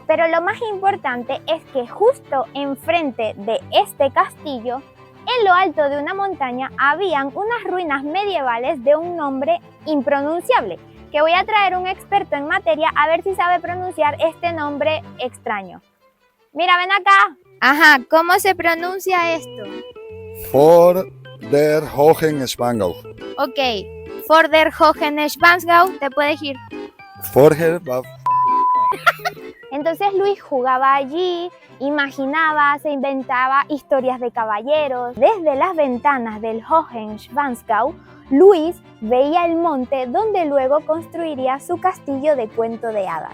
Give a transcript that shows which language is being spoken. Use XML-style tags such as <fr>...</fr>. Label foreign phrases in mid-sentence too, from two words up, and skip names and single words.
<es>Pero lo más importante es que justo enfrente de este castillo, en lo alto de una montaña, habían unas ruinas medievales de un nombre impronunciable, que voy a traer un experto en materia a ver si sabe pronunciar este nombre extraño. Mira, ven acá. Ajá, ¿cómo se pronuncia esto?</es> <de>For der Hohenschwangau.</de> <es>Ok, for der Hohenschwangau, te puedes ir.</es> <de>Vorher war...</de> <es>Entonces Luis jugaba allí, imaginaba, se inventaba historias de caballeros. Desde las ventanas del Hohenschwangau, Luis veía el monte donde luego construiría su castillo de cuento de hadas.</es>